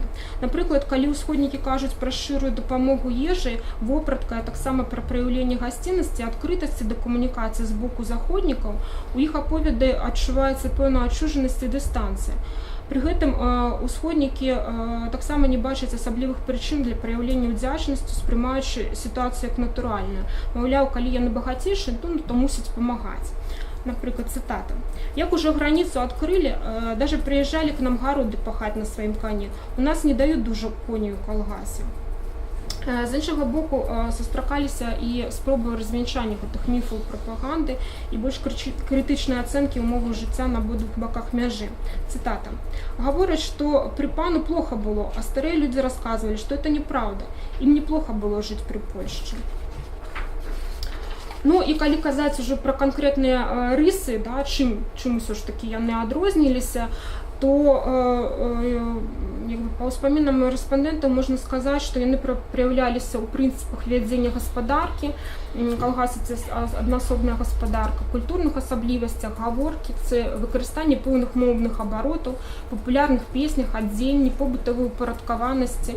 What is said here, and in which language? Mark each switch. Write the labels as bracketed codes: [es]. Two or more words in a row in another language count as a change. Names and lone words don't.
[be] Напрыклад, калі ўсходнікі кажуць пра шчырую дапамогу ежы, вопратка, а таксама пра праяўленне гасціннасці, адкрытасці да камунікацыі з боку заходнікаў, у іх аповеды адчуваецца пэўная адчужанасць і дыстанцыя. Пры гэтым усходнікі таксама не бачаць асаблівых прычын для праяўлення ўдзячнасці, успрымаючы сітуацыю як натуральную. Маўляў, калі яны багацейшыя, то мусяць памагаць. Напрыклад, цытата. [ru] «Як уже границу открыли, даже приезжали к нам городы пахать на своем коне. У нас не дают дужа коней у калгасе». [be] З іншага боку, сустракаліся і спробы развянчання гэтых міфаў прапаганды і больш крытычныя ацэнкі ўмоваў жыцця на абодвух баках мяжы. Цытата. [ru] «Говорят, что при пану плохо было, а старые люди рассказывали, что это неправда. Им неплохо было жить при Польше». [be] Ну і калі казаць ужо пра канкрэтныя рысы, да, чым усё ж такі яны адрозніліся, то па ўспамінам рэспандэнтаў можна сказаць, што яны праяўляліся ў прынцыпах вядзення гаспадаркі, калгасы це аднасобная гаспадарка, культурных асаблівасцях, гаворкі, це выкарыстанне пэўных моўных абаротаў, папулярных песнях, адзенні, побытавой упарадкаванасці.